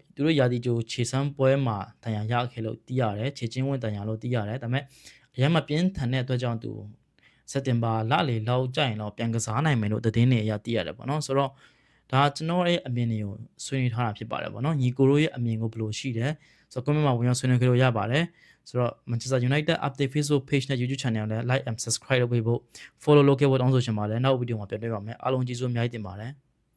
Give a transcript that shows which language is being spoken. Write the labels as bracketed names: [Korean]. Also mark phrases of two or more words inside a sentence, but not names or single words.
[Burmese] သူတို့ရာသီကျိုးခြေစမ်းပွဲမှာဒဏ်ရာရခဲ့လို့တီးရတယ်ခြေချင်းဝင်ဒဏ်ရာလို့တီးရတယ်ဒါမဲ့အရင်မပြင်းထန်တဲ့အတွက်ကြောင့်သူစက်တင်ဘာလလေလောက်ကြရင်တော့ပြန်ကစားနိုင်မယ်လို့သတင်းတွေအရသိရတယ်ပေါ့နော်ဆိုတော့ဒါကျွန်တော်ရဲ့အမြင်တွေကိုဆွေးနွေးထားတာဖြစ်ပါတယ်ပေါ့နော်ညီကိုတို့ရဲ့အမြင်ကိုဘယ်လိုရှိတယ်ဆိုတော့ comment မှာဝင်ရောက်ဆွေးနွေးကြလို့ရပါတယ်ဆိုတော့ Manchester United update Facebook page နဲ့ YouTube channel နဲ့ [English] like and subscribe [Burmese] လုပ်ပေးဖို့ follow လုပ်ခဲ့ဖို့တောင်းဆိုချင်ပါတယ်နောက်ဗီဒီယိုမှာပြန်တွေ့ပါမယ်အားလုံးကျေးဇူးအများကြီးတင်ပါတယ်